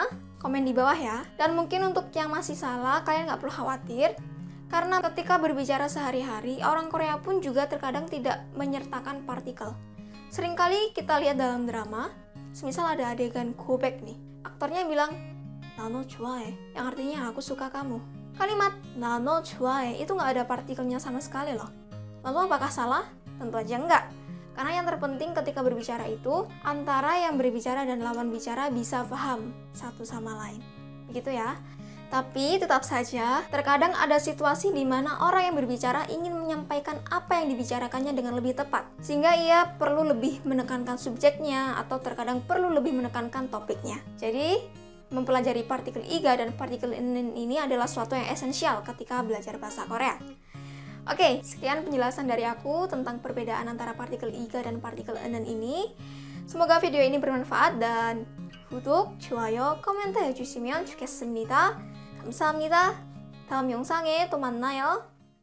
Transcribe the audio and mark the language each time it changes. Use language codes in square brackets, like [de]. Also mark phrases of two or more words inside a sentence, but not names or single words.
[id] Komen di bawah ya. Dan mungkin untuk yang masih salah, kalian nggak perlu khawatir. Karena ketika berbicara sehari-hari, orang Korea pun juga terkadang tidak menyertakan partikel. Seringkali kita lihat dalam drama, semisal ada adegan gobek nih. Aktornya bilang, [ko] "나너 좋아해," [id] yang artinya aku suka kamu. Kalimat [ko] "나너 좋아해" [id] itu nggak ada partikelnya sama sekali loh. Lalu apakah salah? Tentu aja enggak. Karena yang terpenting ketika berbicara itu, antara yang berbicara dan lawan bicara bisa paham satu sama lain. Begitu ya. Tapi tetap saja, terkadang ada situasi di mana orang yang berbicara ingin menyampaikan apa yang dibicarakannya dengan lebih tepat. Sehingga ia perlu lebih menekankan subjeknya atau terkadang perlu lebih menekankan topiknya. Jadi, mempelajari partikel iga dan partikel enen ini adalah suatu yang esensial ketika belajar bahasa Korea. Oke, sekian penjelasan dari aku tentang perbedaan antara partikel iga dan partikel enen ini. Semoga video ini bermanfaat dan [ko] 구독, 좋아요, 코멘트 해주시면 좋겠습니다. 감사합니다. 다음 영상에 또 만나요.